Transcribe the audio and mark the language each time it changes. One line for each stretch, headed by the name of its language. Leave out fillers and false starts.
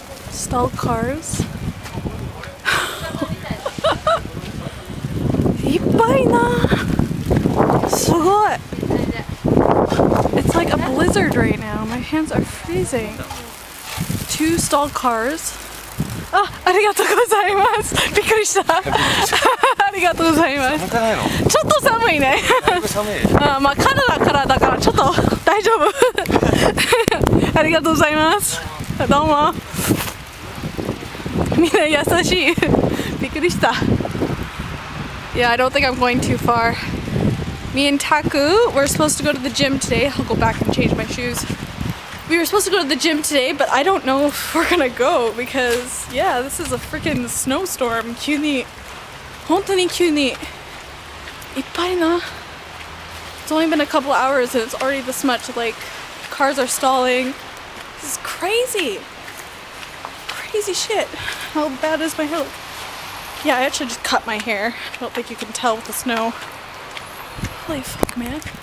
English: Stalled cars.
Japanese: いっぱいな。すごい.
English: It's like a blizzard right now. My hands are freezing. 2 stalled cars.
Japanese: あ、ありがとうございます。びっくりした。ありがとうございます。ちょっと寒いね。まあカナダからだからちょっと大丈夫。ありがとうございます。どうも。みんな優しい。びっくりした。
English: Yeah, I don't think I'm going too far. Me and Taku, we're supposed to go to the gym today. I'll go back and change my shoes. We were supposed to go to the gym today, but I don't know if we're gonna go because, yeah, this is a freaking snowstorm.
Japanese: 急に、本当に急に、いっぱいな。
English: It's only been a couple hours and it's already this much. Like, cars are stalling. This is crazy. Crazy shit. How bad is my hair look? Yeah, I actually just cut my hair. I don't think you can tell with the snow. Holy fuck, man.